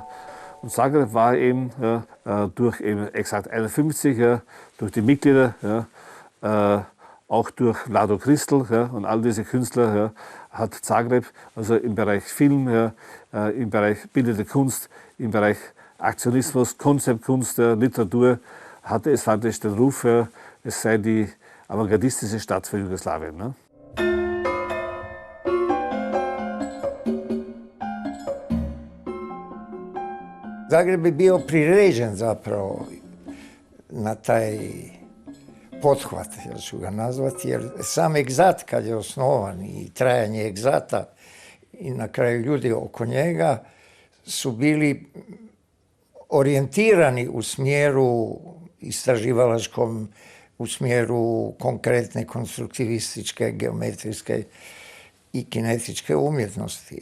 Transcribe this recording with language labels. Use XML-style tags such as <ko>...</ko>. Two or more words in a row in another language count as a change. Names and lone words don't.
<de>Und Zagreb war eben durch eben exakt 51, ja, durch die Mitglieder, ja, auch durch Vlado Christel, ja, und all diese Künstler, ja, hat Zagreb also im Bereich Film, ja, im Bereich bildende Kunst, im Bereich Aktionismus, Konzeptkunst, ja, Literatur, hatte es faktisch den Ruf, ja, es sei die avantgardistische Stadt für Jugoslawien.</de> <hr>Ne? Zagreb je bio priređen zapravo na taj pothvat, ja ću ga nazvati, jer sam Egzat kad je osnovan i trajanje Egzata i na kraju ljudi oko njega su bili orijentirani u smjeru istraživalačkom, u smjeru konkretne konstruktivističke, geometrijske i kinetičke umjetnosti.</hr>